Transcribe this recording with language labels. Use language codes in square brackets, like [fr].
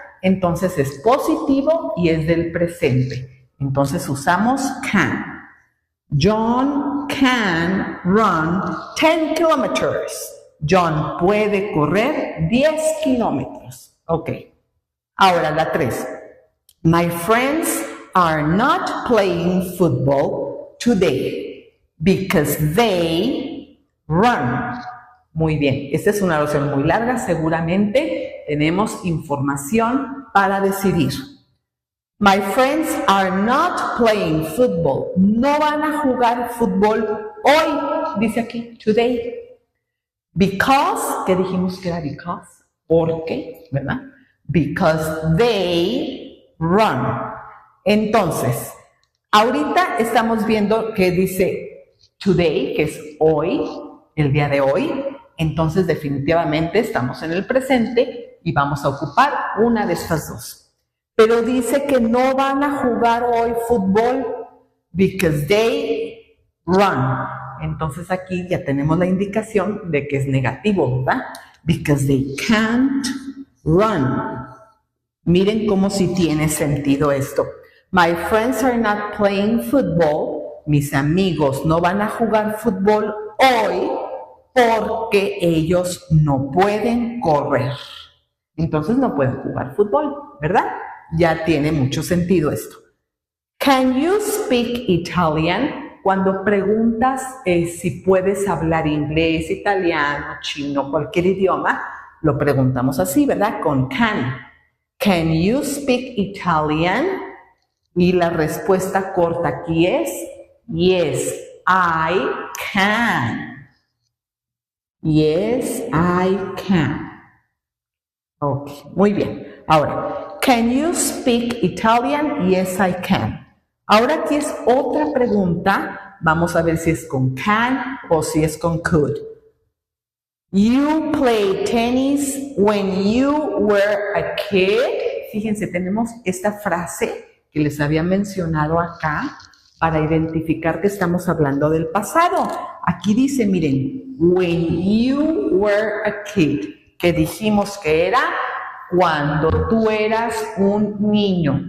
[es] Entonces es positivo y es del presente. Entonces usamos [en] can. John can run 10 kilometers. [es] John puede correr 10 kilómetros. Ok. Ahora la 3. [en] My friends are not playing football today because they run. [es] Muy bien. Esta es una oración muy larga. Seguramente tenemos información para decidir. [en] My friends are not playing football. [es] No van a jugar fútbol hoy, dice aquí, today. Because, ¿qué dijimos que era because? Porque, ¿verdad? [en] Because they run. [es] Entonces, ahorita estamos viendo que dice today, que es hoy, el día de hoy. Entonces, definitivamente estamos en el presente y vamos a ocupar una de estas dos. Pero dice que no van a jugar hoy fútbol [en] because they run. [es] Entonces aquí ya tenemos la indicación de que es negativo, ¿verdad? [en] Because they can't run. [es] Miren cómo sí tiene sentido esto. [en] My friends are not playing football. [es] Mis amigos no van a jugar fútbol hoy porque ellos no pueden correr. Entonces no pueden jugar fútbol, ¿verdad? Ya tiene mucho sentido esto. [en] Can you speak Italian? [es] Cuando preguntas si puedes hablar inglés, italiano, chino, cualquier idioma, lo preguntamos así, ¿verdad? Con can. [en] Can you speak Italian? [es] Y la respuesta corta aquí es [en] yes, I can. Yes, I can. Ok, [es] muy bien. [en] Ahora, can you speak Italian? Yes, I can. [es] Ahora aquí es otra pregunta. Vamos a ver si es con can o si es con could. [en] You played tennis when you were a kid. [es] Fíjense, tenemos esta frase que les había mencionado acá para identificar que estamos hablando del pasado. Aquí dice, miren, [en] when you were a kid, [es] que dijimos que era cuando tú eras un niño.